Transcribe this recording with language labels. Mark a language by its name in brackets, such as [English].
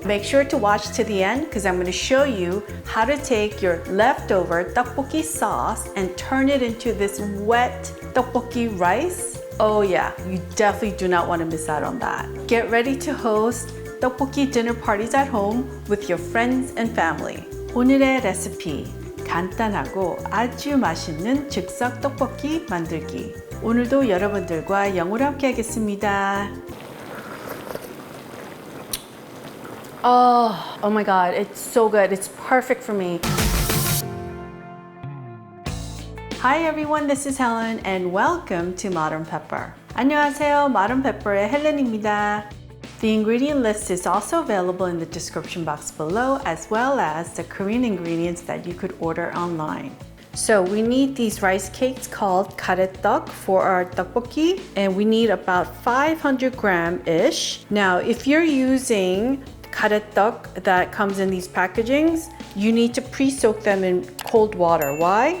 [English] Make sure to watch to the end because I'm going to show you how to take your leftover tteokbokki sauce and turn it into this wet tteokbokki rice. Oh yeah, you definitely do not want to miss out on that. Get ready to host tteokbokki dinner parties at home with your friends and family. [Korean] 오늘의 레시피, 간단하고 아주 맛있는 즉석 떡볶이 만들기. 오늘도 여러분들과 영어로 함께 하겠습니다. [English] Oh my God, it's so good. It's perfect for me. Hi everyone, this is Helen and welcome to Modern Pepper. [Korean] 안녕하세요, Modern Pepper의 헬렌입니다. [English] The ingredient list is also available in the description box below, as well as the Korean ingredients that you could order online. So we need these rice cakes called GaRaeTteok for our tteokbokki, and we need about 500 gram-ish. Now, if you're using GaRaeTteok that comes in these packagings, you need to pre-soak them in cold water. Why?